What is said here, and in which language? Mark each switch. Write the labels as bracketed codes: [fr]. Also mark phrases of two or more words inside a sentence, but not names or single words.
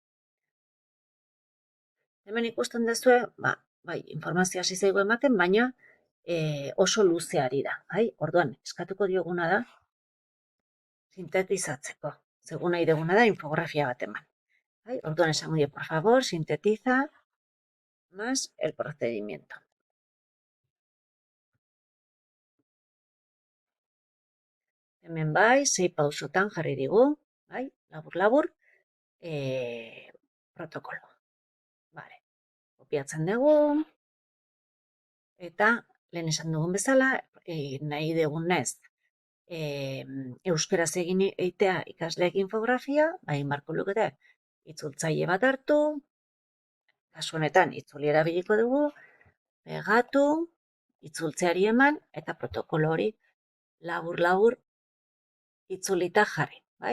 [eu] Hemen ikusten duzue, bai, informazioa hasi zaigu ematen, baina oso luzeari da. Bai? Orduan, eskatuko dioguna da sintetizatzeko. Segun nahi duguna da infografia bat eman. Bai? Orduan esango dio, [es] por favor, sintetiza más el procedimiento. [eu] Hemen bai, 6 pausotan jarri digu, bai, labur-labur, protokolo. Vale. Kopiatzen dugu, eta lehen esan dugun bezala, nahi dugunez, euskaraz egin eitea ikasleek infografia, egin barko lukete, itzultzaile bat hartu, kasu honetan itzuli erabiliko dugu, pegatu, itzultzeari eman, eta protokolo hori labur-labur itzulita jarri, bai?